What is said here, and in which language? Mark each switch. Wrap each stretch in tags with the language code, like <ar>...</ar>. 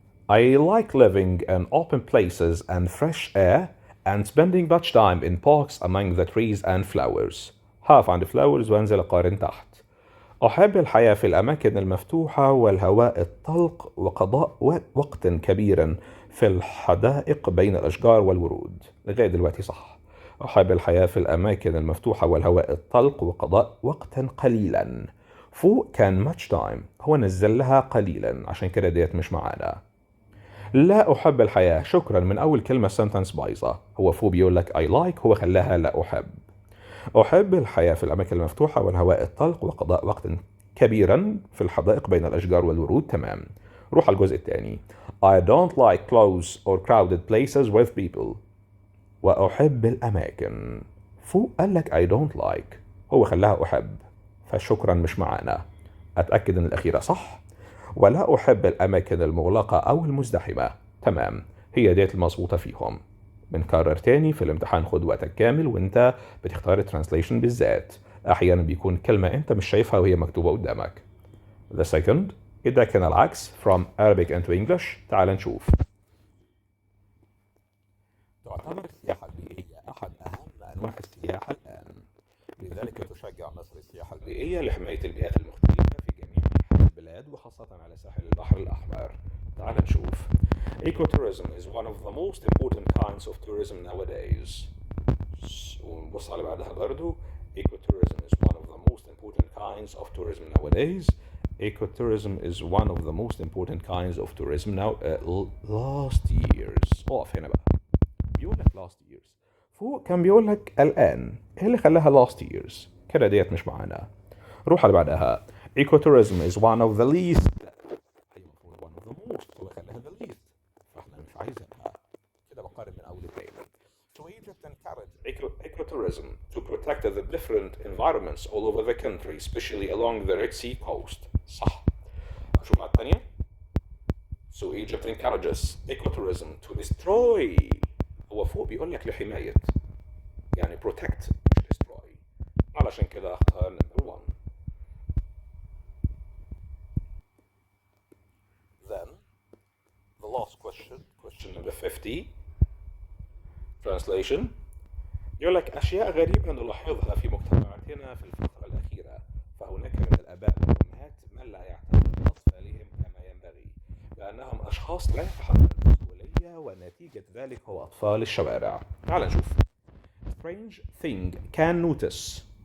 <en>I like living in open places and fresh air and spending much time in parks among the trees and flowers.</en> <ar>هقف عند flowers وانزل اقارن تحت. أحب الحياة في الأماكن المفتوحة والهواء الطلق وقضاء وقت كبيرا في الحدائق بين الأشجار والورود. لغاية دلوقتي صح. أحب الحياة في الأماكن المفتوحة والهواء الطلق وقضاء وقتا قليلا. فوق كان</ar> <en>much time،</en> <ar>هو نزل لها قليلا، عشان كده ديت مش معانا. لا أحب الحياة، شكرا، من أول كلمة سنتنس بايظة. هو فوق بيقول لك</ar> <en>I like،</en> <ar>هو خلاها لا أحب. أحب الحياة في الأماكن المفتوحة والهواء الطلق وقضاء وقت كبيرا في الحدائق بين الأشجار والورود. تمام. روح على الجزء الثاني.</ar> <en>I don't like close or crowded places with people.</en> <ar>وأحب الأماكن. فوق قال لك</ar> <en>I don't like،</en> <ar>هو خلاها أحب، فشكرا مش معانا. أتأكد أن الأخيرة صح. ولا أحب الأماكن المغلقة أو المزدحمة. تمام، هي ديت المظبوطة فيهم. بنكرر تاني، في الامتحان خد وقتك كامل وانت بتختار الترانسليشن بالذات. احيانا بيكون كلمة انت مش شايفها وهي مكتوبة قدامك.</ar> <en>The second،</en> <ar>إذا كان العكس</ar> <en>from Arabic into English.</en> <ar>تعال نشوف. تعتبر السياحة البيئية أحد أهم أنواع السياحة الآن. لذلك تشجع مصر السياحة البيئية لحماية البيئات المختلفة في جميع أنحاء البلاد وخاصة على ساحل البحر الأحمر. تعال نشوف.</ar> <en>Ecotourism is one of the most important kinds of tourism nowadays.</en> <ar>ونبص على بعدها برضو.</ar> <en>Ecotourism is one of the most important kinds of tourism nowadays. Ecotourism is one of the most important kinds of tourism now. Last years.</en> <ar>اقف هنا بقى. بيقول لك</ar> <en>last years.</en> <ar>فوق كان بيقول لك الآن. ايه اللي خلاها last years؟ كده ديت مش معانا. روح على بعدها.</ar> <en>Ecotourism is one of the least.</en> <ar>هي المفروض</ar> <en>one of the most.</en> <ar>هو خلاها</ar> <en>the least.</en> <ar>فاحنا مش عايزينها. كده بقارن من أول التاني.</ar> <en>So Egypt encouraged ecotourism to protect the different environments all over the country, especially along the Red Sea coast.</en> <ar>صح. شوف على الثانية.</ar> <en>So Egypt encourages ecotourism to destroy.</en> <ar>هو فوق بيقول لك لحماية. يعني protect مش destroy. علشان كده اختار number 1.</ar> <en>Then the last question number 50. Translation.</en> <ar>يقول لك أشياء غريبة نلاحظها في مجتمعاتنا في الفترة الأخيرة، فهناك من الآباء والأمهات من لا يعتنون بأطفالهم كما ينبغي، لأنهم أشخاص لا يتحملون المسؤولية، ونتيجة ذلك هو أطفال الشوارع. تعال نشوف.</ar> <en>Strange thing can notice.</en>